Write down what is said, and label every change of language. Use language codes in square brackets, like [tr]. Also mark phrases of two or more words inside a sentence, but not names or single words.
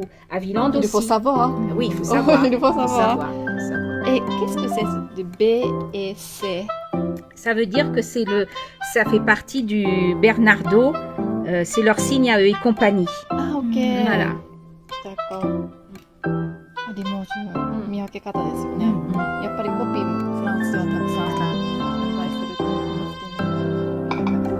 [fr] Aviland aussi. Il faut savoir. Oui, il faut savoir. Il faut savoir. Il faut savoir. Et qu'est-ce que c'est de B et C? Ça veut dire que ça fait partie du Bernardo. C'est leur signe à eux et compagnie. Ah, ok. Voilà. D'accord. [ja] リモージュ見分け方ですよね。やっぱりコピーフランスではたくさん販売すると思ってね。